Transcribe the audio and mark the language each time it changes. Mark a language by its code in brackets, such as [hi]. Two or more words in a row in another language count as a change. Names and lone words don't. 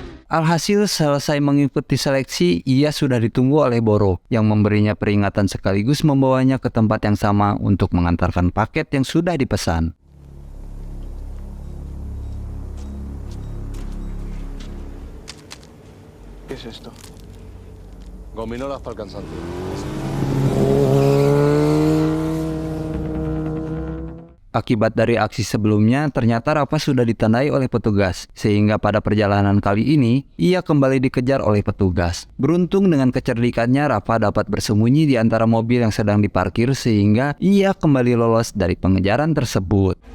[id] Alhasil selesai mengikuti seleksi, ia sudah ditunggu oleh Boro yang memberinya peringatan sekaligus membawanya ke tempat yang sama untuk mengantarkan paket yang sudah dipesan. [es] ¿Qué es esto? Gominolas para el cansancio. [id] Akibat dari aksi sebelumnya, ternyata Rafa sudah ditandai oleh petugas, sehingga pada perjalanan kali ini, ia kembali dikejar oleh petugas. Beruntung dengan kecerdikannya, Rafa dapat bersembunyi di antara mobil yang sedang diparkir sehingga ia kembali lolos dari pengejaran tersebut.